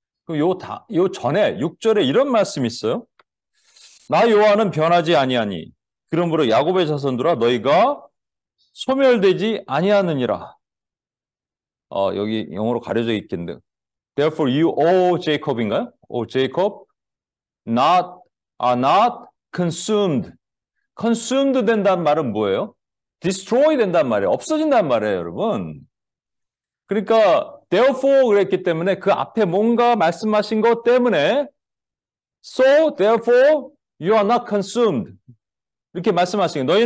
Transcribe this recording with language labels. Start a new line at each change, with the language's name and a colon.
Korean: 요 전에 6절에 이런 말씀이 있어요. 나 여호와는 변하지 아니하니 그러므로 야곱의 자손들아 너희가 소멸되지 아니하느니라. 여기 영어로 가려져 있겠는데
English: Therefore you, O Jacob
Korean: 인가요?
English: O Jacob, are not consumed.
Korean: consumed 된다는 말은 뭐예요? destroy 된다는 말이에요. 없어진다는 말이에요, 여러분. 그러니까 therefore 그랬기 때문에 그 앞에 뭔가 말씀하신 것 때문에
English: so therefore you are not consumed.
Korean: 이렇게 말씀하신 거예요.